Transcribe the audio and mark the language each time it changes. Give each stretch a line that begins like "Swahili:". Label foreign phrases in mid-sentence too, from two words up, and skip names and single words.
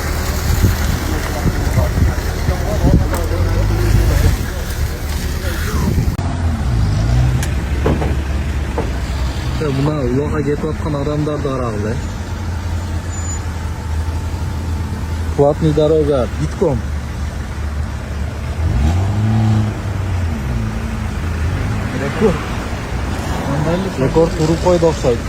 Uzbek: Buna uloqqa ketayotgan odamlar darag'li.
Russian: Платный дорога, битком.
Uzbek: Rekord turib qo'ydi o'xshaydi.